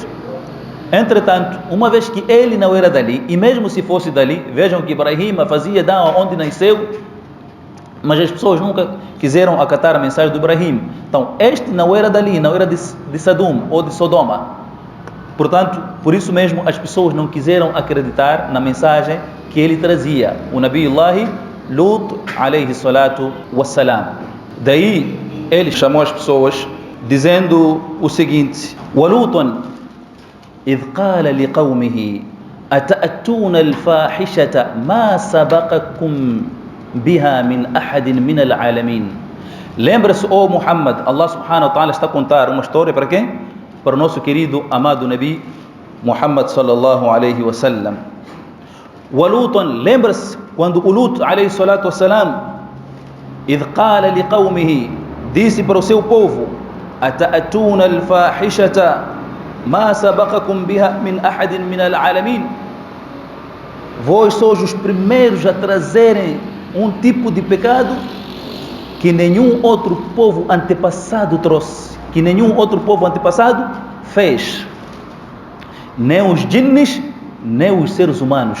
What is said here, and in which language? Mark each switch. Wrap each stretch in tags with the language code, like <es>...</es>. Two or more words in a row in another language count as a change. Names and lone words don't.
<pt>Entretanto, uma vez que ele não era dali, e mesmo se fosse dali, vejam que Ibrahim fazia da'wa onde nasceu, mas as pessoas nunca quiseram acatar a mensagem do Ibrahim. Então, este não era dali, não era de Sadum ou de Sodoma. Portanto, por isso mesmo as pessoas não quiseram acreditar na mensagem que ele trazia, o Nabiullah Lut</pt> <ar>عليه الصلاة والسلام.</ar> <pt>Daí ele chamou as pessoas dizendo o seguinte:</pt> <ar>وَلُوطًا إِذْ قَالَ لِقَوْمِهِ أَتَأْتُونَ الْفَاحِشَةَ مَا سَبَقَكُمْ بها من أحد من العالمين.</ar> <pt>Lembra-se, oh Muhammad, Allah</pt> <ar>سبحانه وتعالى</ar> <pt>está a contar uma história para quem? Para o nosso querido, amado Nabi Muhammad</pt> <ar>صلى الله عليه وسلم.</ar> <pt>Walutan, lembra-se quando o Lut</pt> <ar>عليه الصلاة والسلام, إذ قال لقومه,</ar> <pt>disse para o seu povo:</pt> <ar>أتأتون الفاحشة ما سبقكم بها من أحد من العالمين.</ar> <pt>Vós sois os primeiros a trazerem um tipo de pecado que nenhum outro povo antepassado trouxe, que nenhum outro povo antepassado fez. Nem os jinnis, nem os seres humanos.</pt>